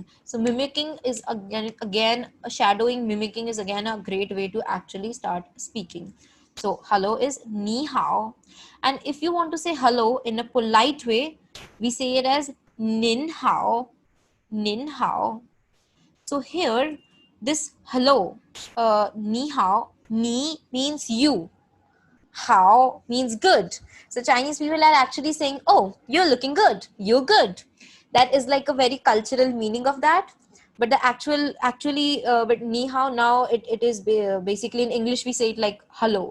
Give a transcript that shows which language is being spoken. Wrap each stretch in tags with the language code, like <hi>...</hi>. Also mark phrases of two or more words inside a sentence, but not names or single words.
<en>So mimicking is again shadowing, mimicking is again a great way to actually start speaking. So hello is</en> <zh>ni hao.</zh> <en>And if you want to say hello in a polite way, we say it as</en> <zh>nin hao, nin hao.</zh> <en>So here, this hello,</en> <zh>ni hao,</zh> <en>ni means you, hao means good. So Chinese people are actually saying, oh, you're looking good, you're good. That is like a very cultural meaning of that. But the but</en> <zh>ni hao</zh> <en>now, it is basically in English, we say it like hello.</en>